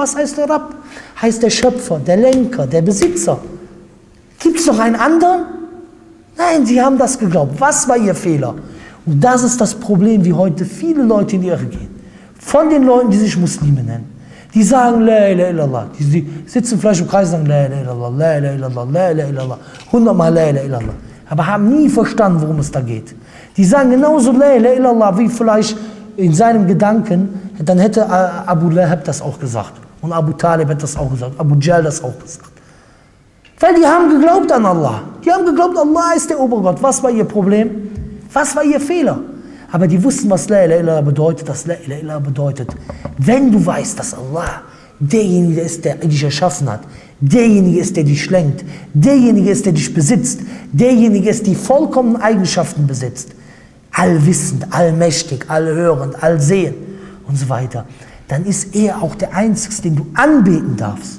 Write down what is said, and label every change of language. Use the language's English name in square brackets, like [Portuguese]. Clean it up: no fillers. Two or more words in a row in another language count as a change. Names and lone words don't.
[German] Was heißt der Rabb? Heißt der Schöpfer, der Lenker, der Besitzer. Gibt es noch einen anderen? Nein, sie haben das geglaubt. Was war ihr Fehler? Und das ist das Problem, wie heute viele Leute in die Irre gehen. Von den Leuten, die sich Muslime nennen. Die sagen, [Arabic] لا إله إلا الله. [German] Die sitzen vielleicht im Kreis und sagen, [Arabic] لا إله إلا الله، لا إله إلا الله، لا إله إلا الله. 100-mal لا إله إلا الله. [German] Aber haben nie verstanden, worum es da geht. Die sagen genauso [Arabic] لا إله إلا الله, [German] wie vielleicht in seinem Gedanken, dann hätte Abu Lahab das auch gesagt. Und Abu Talib hat das auch gesagt. Abu Jahl das auch gesagt. Weil die haben geglaubt an Allah. Die haben geglaubt, Allah ist der Obergott. Was war ihr Problem? Was war ihr Fehler? Aber die wussten, was [Arabic] لا إله إلا الله [German] bedeutet, dass [Arabic] لا إله إلا الله [German] bedeutet. Wenn du weißt, dass Allah derjenige ist, der dich erschaffen hat, derjenige ist, der dich lenkt, derjenige ist, der dich besitzt, derjenige ist, der die vollkommenen Eigenschaften besitzt, allwissend, allmächtig, allhörend, allsehend und so weiter, dann ist er auch der Einzige, den du anbeten darfst.